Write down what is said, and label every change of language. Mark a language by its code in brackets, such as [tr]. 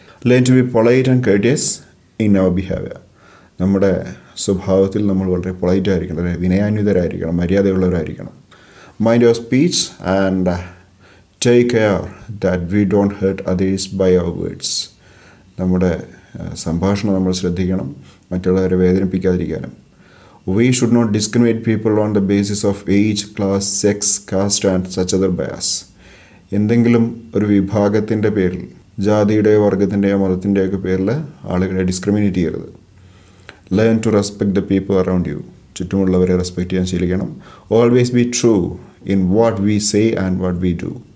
[en] Learn to be polite and courteous in our behaviour. [ml] നമ്മുടെ സ്വഭാവത്തിൽ നമ്മൾ വളരെ പൊളൈറ്റ് ആയിരിക്കണം, അല്ലെ, വിനയാന്വിതരായിരിക്കണം, മര്യാദയുള്ളവരായിരിക്കണം. [en] Mind your speech and take care that we don't hurt others by our words. [ml] നമ്മുടെ സംഭാഷണം നമ്മൾ ശ്രദ്ധിക്കണം, മറ്റുള്ളവരെ വേദനിപ്പിക്കാതിരിക്കാനും. [en] We should not discriminate people on the basis of age, class, sex, caste and such other bias. [ml] എന്തെങ്കിലും ഒരു വിഭാഗത്തിൻ്റെ പേരിൽ, ജാതിയുടെയോ വർഗത്തിൻ്റെയോ മതത്തിൻ്റെയൊക്കെ പേരിൽ ആളുകളെ ഡിസ്ക്രിമിനേറ്റ് ചെയ്യരുത്. [en] Learn to respect the people around you. [ml] ചുറ്റുമുള്ളവരെ respect ചെയ്യാൻ ശീലിക്കണം. [en] Always be true in what we say and what we do.